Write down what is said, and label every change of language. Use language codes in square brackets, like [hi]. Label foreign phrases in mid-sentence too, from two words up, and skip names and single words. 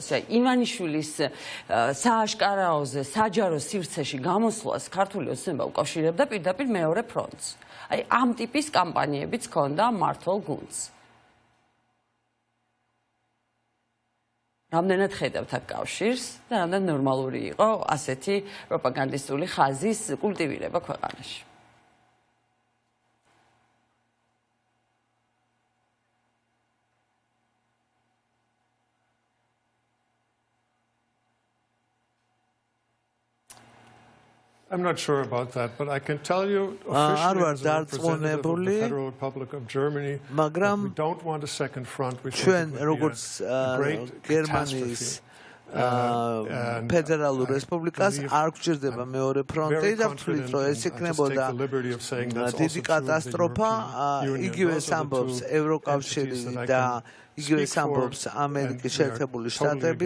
[ka] აი, ივანიშვილის სააშკარაოზე, საჯარო სივრცეში გამოსვლას ქართული ოცნება უკავშირებდა პირდაპირ მეორე ფრონტს. აი, ამ ტიპის კამპანიებიც ჰქონდა მმართველ გუნდს. რამდენად ხედავთ აქ კავშირს და რამდენად ნორმალური იყო ასეთი პროპაგანდისტული ხაზის კულტივირება ქვეყანაში. [en] I'm not sure about that, but I can tell you officially as a representative of the Federal Republic of Germany that we don't want a second front. We think it would be a great catastrophe. [ka] ფედერალურ რესპუბლიკას არ გვჭირდება მეორე ფრონტი და ვთვლით, რომ ეს იქნებოდა დიდი კატასტროფა. იგივეს ამბობს ევროკავშირი და იგივეს ამბობს ამერიკის შეერთებული შტატები.